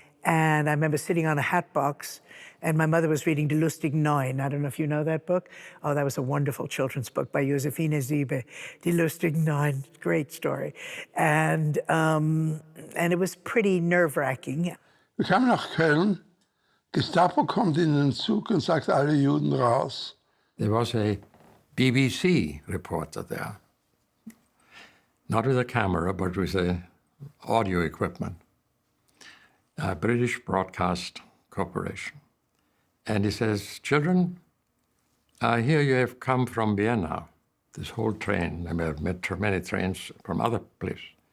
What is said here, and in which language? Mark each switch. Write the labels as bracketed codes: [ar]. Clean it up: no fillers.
[en] And I remember sitting on a hat box, and my mother was reading Die lustigen Neun. I don't know if you know that book. Oh, that was a wonderful children's book by Josephine Siebe. Die lustigen Neun, great story. And it was pretty nerve-wracking. [de] Wir kamen nach Köln. Gestapo kommt in den Zug und sagt, alle Juden raus. [en] There was a BBC reporter there, not with a camera, but with a audio equipment, a British Broadcast Corporation. And he says, children, I hear you have come from Vienna, this whole train. I have met many trains from other places.